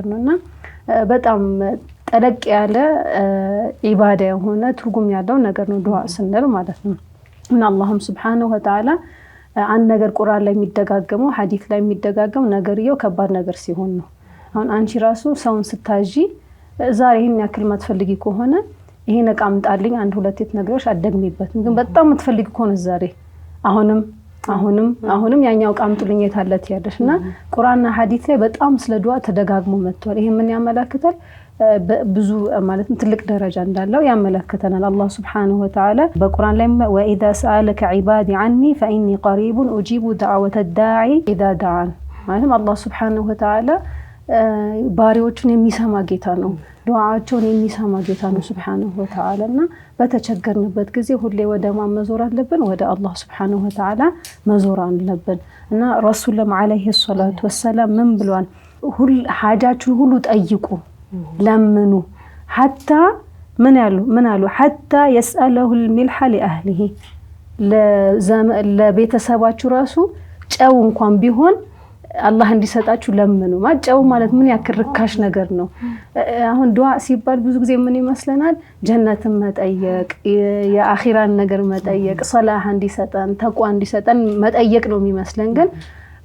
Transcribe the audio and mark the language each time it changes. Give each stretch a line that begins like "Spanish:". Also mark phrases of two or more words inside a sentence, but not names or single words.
Amharic: ነውና በጣም ጠለቅ ያለ ኢባዳ የሆነ ትርጉም ያለው ነገር ነው ዱዓ ስንል ማለት ነው እና አላህም ሱብሃነሁ ወተዓላ አንድ ነገር ቁርአን ላይ የሚደጋገመው ሐዲስ ላይ የሚደጋገመው ነገርየው ከባድ ነገር ሲሆን ነው አሁን አንቺ ራሱ ሰውን ስታጂ ዛሬ ይሄን ያክል ማትፈልጊ ከሆነ ይሄ ነቃ አምጣልኝ አንድ ሁለት ነግሮሽ አደግሚበት ግን በጣም የምትፈልጊ ከሆነ ዛሬ አሁንም ያኛው ቃምጡልኝ የታለት ያደሽና ቁርአንና ሐዲስ ላይ በጣም ስለ ዱዓ ተደጋግሞ መጥቷል ይሄ ምን ያመለክታል ብዙ ማለት ትልቅ ደረጃ እንዳለው ያመለክተናል አላህ
Arabic: سبحانه وتعالى
Amharic: በቁርአን ላይ
Arabic: وإذا سألك عبادي عني فإني قريب أجيب دعوة الداعي إذا
Amharic: دعان ማለት አላህ
Arabic: سبحانه وتعالى
Amharic: ባሪዎቹን የሚሰማ ጌታ ነው ዱዓቸውን የሚሰማ ጌታ ነው
Arabic: سبحانه وتعالى
Amharic: እና በተቸገርንበት ጊዜ ሁሌ ወደ ማን መዞር አለብን ወደ አላህ
Arabic: سبحانه وتعالى
Amharic: መዞር አለብን እና ረሱላህ
Arabic: عليه الصلاة والسلام
Amharic: ምን ብሏል ሁሉ ሐጃችሁ ሁሉ ጠይቁ ለምኑ
Arabic: حتى من قالوا حتى يسأله الملح لأهله
Amharic: ለቤተሰባችሁ ራሱ ጨው እንኳን ቢሆን አላህ እንዲሰጣችሁ ለምኑ ማጨው ማለት ምን ያክል ርካሽ ነገር ነው አሁን ዱዓ ሲባል ብዙ ጊዜ ምን ይመስለናል ጀነትን መጠየቅ የአኺራን ነገር መጠየቅ ሶላህ እንዲሰጠን ተቋ እንዲሰጠን መጠየቅ ነው የሚመስለን ግን